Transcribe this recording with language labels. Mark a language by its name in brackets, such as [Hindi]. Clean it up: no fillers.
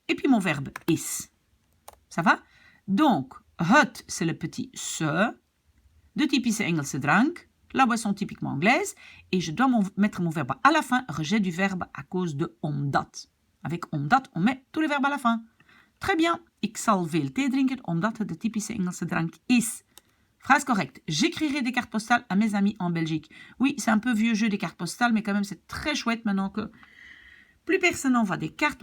[French] Et puis, mon verbe is. Ça va? Donc, het, c'est le petit se. [Dutch] De typische Engelse drank. [French] La boisson typiquement anglaise. Et je dois mettre mon verbe à la fin. Rejet du verbe à cause de omdat. Avec omdat, on met tous les verbes à la fin. Très bien. [Dutch] Ik zal veel thee drinken omdat het de typische Engelse drank is. [French] Phrase correcte. J'écrirai des cartes postales à mes amis en Belgique. Oui, c'est un peu vieux jeu des cartes postales, mais quand même c'est très chouette maintenant que plus personne n'envoie des cartes.